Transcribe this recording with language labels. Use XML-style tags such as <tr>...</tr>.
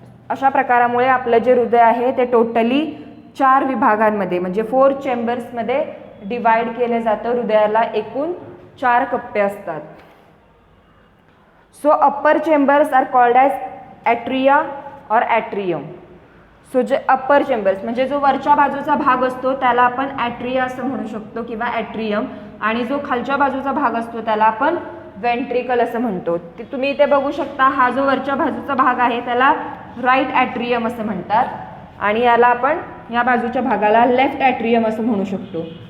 <mr>अशा प्रकारामुळे आपलं जे हृदय आहे ते टोटली 4 विभागांमध्ये म्हणजे 4 चेंबर्समध्ये डिवाइड केले जातं. हृदयाला एकूण 4 कप्पे असतात.</mr> <en>So upper chambers are called as atria और atrium.</en> <mr>सो जे अप्पर चेंबर्स म्हणजे जो वरच्या बाजूचा भाग असतो त्याला आपण ॲट्रिया असं म्हणू शकतो किंवा ॲट्रियम आणि जो खालच्या बाजूचा भाग असतो त्याला आपण वेंट्रिकल असं म्हणतो. तुम्ही इथे बघू शकता हा जो वरच्या बाजूचा भाग आहे त्याला राईट ॲट्रियम असं म्हणतात आणि याला आपण या बाजूच्या भागाला लेफ्ट ॲट्रियम असं म्हणू शकतो.</mr>